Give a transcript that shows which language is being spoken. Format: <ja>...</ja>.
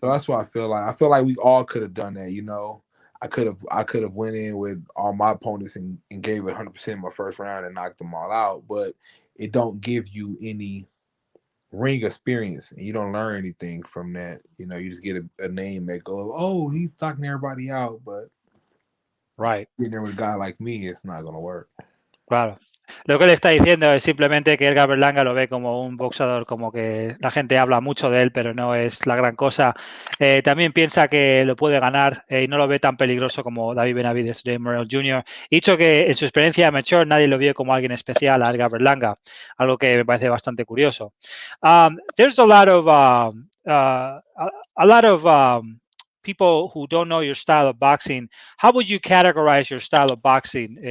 <en>So that's what I feel like. I feel like we all could have done that. I could have went in with all my opponents and gave it 100% in my first round and knocked them all out. But it don't give you any ring experience, and you don't learn anything from that. You just get a name that goes, oh, he's knocking everybody out. But Right. getting there with a guy like me, it's not gonna work.</en> <es>Claro. Lo que él está diciendo es simplemente que Edgar Berlanga lo ve como un boxeador, como que la gente habla mucho de él, pero no es la gran cosa. También piensa que lo puede ganar y no lo ve tan peligroso como David Benavidez, Dave Morrell Jr. Y dicho que en su experiencia amateur nadie lo vio como alguien especial a Edgar Berlanga, algo que me parece bastante curioso.</es> <en>There's a lot of a lot of people who don't know your style of boxing. How would you categorize your style of boxing?</en>